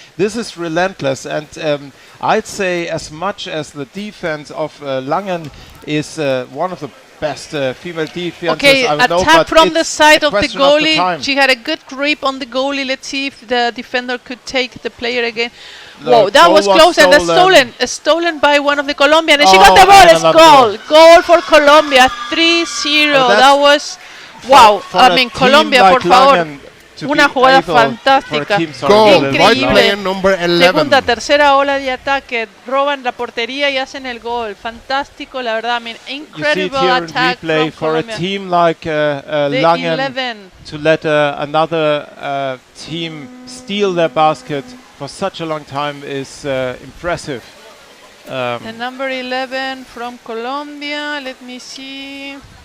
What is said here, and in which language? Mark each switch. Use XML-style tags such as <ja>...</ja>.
<en>This is relentless. And I'd say as much as the defense of Langen is one of the best female defenses. Okay, attack from the side of the goalie. She had a good grip on the goalie. Let's see if the defender could take the player again. Whoa, that was close, and that's stolen by one of the Colombians. And she got the ball. It's goal. Goal for Colombia, 3-0. That was... Wow, I mean,</en> <es>Colombia, por favor, una jugada fantástica, increíble. Segunda, tercera ola de ataque, roban la portería y hacen el gol. Fantástico, la verdad.</es> <en>I mean, incredible attack from for Colombia. A team like Langen to let another team steal their basket for such a long time is impressive. The number 11 from Colombia, let me see.</en>